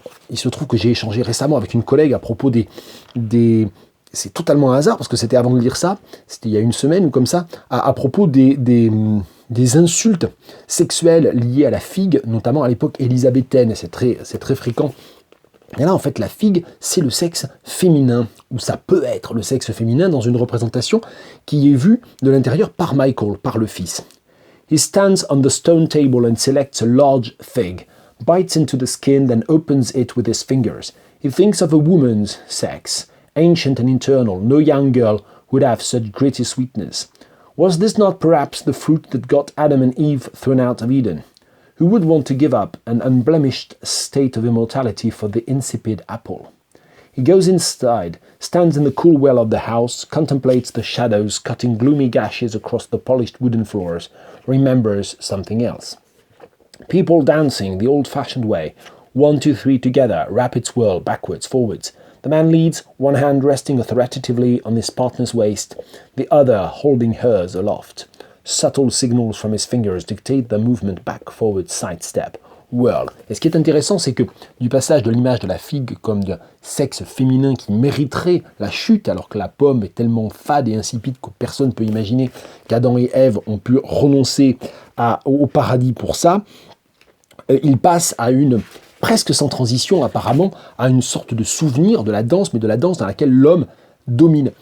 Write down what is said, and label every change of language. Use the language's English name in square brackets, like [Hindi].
[French] Il se trouve que j'ai échangé récemment avec une collègue à propos des c'est totalement un hasard, parce que c'était avant de lire ça, c'était il y a une semaine ou comme ça, à propos des insultes sexuelles liées à la figue, notamment à l'époque élisabéthaine, c'est très fréquent. Et là, en fait, la figue, c'est le sexe féminin, ou ça peut être le sexe féminin dans une représentation qui est vue de l'intérieur par Michael, par le fils. [English] He stands on the stone table and selects a large fig, bites into the skin, then opens it with his fingers. He thinks of a woman's sex, ancient and internal, no young girl would have such gritty sweetness. Was this not perhaps the fruit that got Adam and Eve thrown out of Eden? Who would want to give up an unblemished state of immortality for the insipid apple? He goes inside, stands in the cool well of the house, contemplates the shadows cutting gloomy gashes across the polished wooden floors, remembers something else. People dancing the old-fashioned way, 1, 2, 3 together, rapid swirl, backwards, forwards. The man leads, one hand resting authoritatively on his partner's waist, the other holding hers aloft. Subtle signals from his fingers dictate the movement back, forward, side step, whirl. [French] Et ce qui est intéressant, c'est que du passage de l'image de la figue comme de sexe féminin qui mériterait la chute, alors que la pomme est tellement fade et insipide que personne ne peut imaginer qu'Adam et Ève ont pu renoncer au paradis pour ça, il passe à une presque sans transition apparemment, à une sorte de souvenir de la danse, mais de la danse dans laquelle l'homme domine.